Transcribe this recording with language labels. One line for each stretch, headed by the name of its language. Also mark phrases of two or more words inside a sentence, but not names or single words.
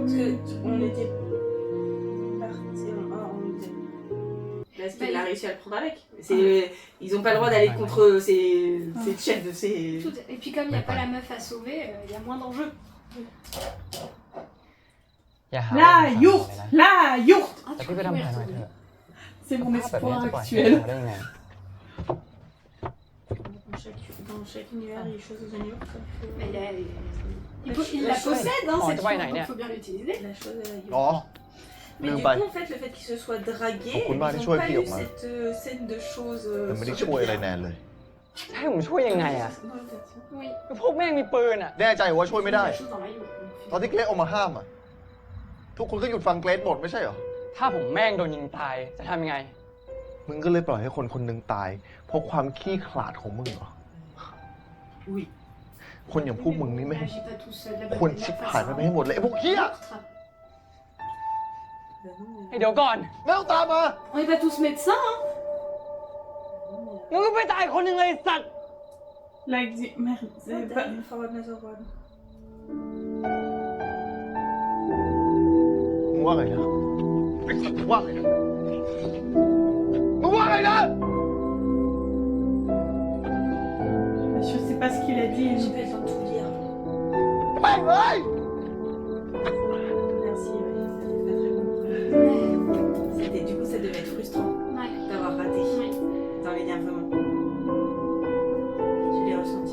French: Parce que on était partis en 1, on était... Là, est-ce qu'il a réussi à le prendre avec? Ils n'ont pas le droit d'aller contre ces chefs de ces... Tout- Et puis comme il n'y a pas la meuf à sauver, il y a moins d'enjeux.
Thai: อย่าหา
French: La yourte, la yourte. Ah,
Thai: แต่
French: tu
Thai: พี่ไป
French: peux
Thai: ทำ
French: y
Thai: แผนหน่อย
French: retourner.
Thai: เถอะ
French: C'est mon
Thai: ภาพแบบนี้
French: espoir
Thai: จะปล่อยให้
French: actuel.
Thai: ได้ยังไง
French: Dans chaque univers, il y a des choses aux animaux. Mais il La la chose- possède, hein, Oh, cette tu vois, chose, il y en a donc une. faut bien l'utiliser. La chose à la gueule.
Thai: อ๋อ
French: Mais Même du pas. coup, en fait, le fait qu'il se soit dragué, Beaucoup de mal, ils les n'ont choix pas qui eu ont mal. cette scène de choses...
Thai: มันไม่ได้ช่วยอะไรแนนเลย ให้ผมช่วยยังไงอ่ะ
French: Dans le version. Oui.
Thai: พวกแม่งมีปืนอ่ะ แน่ใจว่าช่วยไม่ได้
French: La chose dans la yourte.
Thai: ตอนที่เกรดออกมาห้ามอ่ะ ทุกคนก็หยุดฟังเกรดหมดไม่ใช่เหรอ ถ้าผมแม่งโดนยิงตายจะทำยังไง มึงก็เลยปล่อยให้คนคนหนึ่งตายเพราะความขี้ขลาดของมึงเหรอ
French: Oui.
Thai: คนอย่างพวกมึงนี่ไม่
French: N'agis pas tout seul. La
Thai: ควร
French: bonne
Thai: ชิบ
French: face
Thai: หายไปให้หมดเลยไอ้พวกเหี้ย
French: meurtre. Bah non, mais...
Thai: ไอเดี๋ยวก่อน ไม่ต้องตามมา
French: On n'est pas tous médecins, hein.
Thai: มึงก็ไปตายคนหนึ่งเลยสัตว์
French: Like, merde, c'est pas...
English: Forward, forward.
Thai: มึงว่าไงนะไอ้สัตว์มึงว่าไงนะมึงว่าไงนะ
French: Je sais pas ce qu'il a dit. J'ai pas le temps de tout lire.
Thai: แม่งเลย
French: Merci, ouais. C'était pas très bon. Du coup, ça devait être frustrant Ouais. d'avoir raté Ouais. dans l'énervement. Je l'ai ressenti.